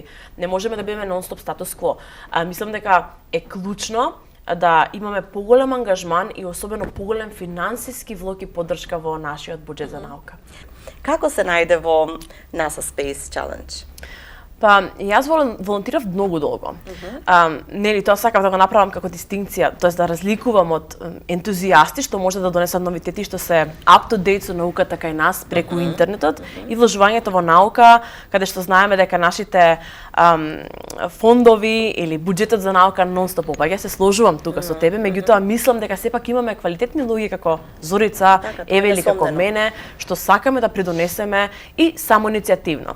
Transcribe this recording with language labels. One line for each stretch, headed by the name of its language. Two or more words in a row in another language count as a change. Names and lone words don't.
Macedonian: Не можеме да бидеме нон-стоп статус кво. Мислам дека е клучно да имаме поголем ангажман и особено поголем финансиски влог и поддршка во нашиот буџет за наука. Како се најде во NASA Space Challenge? Па, јас волонтирав многу долго. Нели, тоа сакав да го направам како дистинкција, тоест да разликувам од ентузијасти што може да донесат новитети што се
English: up to date
Macedonian: со науката кај нас преку интернетот и вложувањето во наука, каде што знаеме дека нашите фондови или буџетот за наука нон-стоп опаѓа. Се сложувам тука со тебе, меѓутоа мислам дека сепак имаме квалитетни луѓе како Зорица, Еве или како мене, што сакаме да придонесеме и самоиницијативно.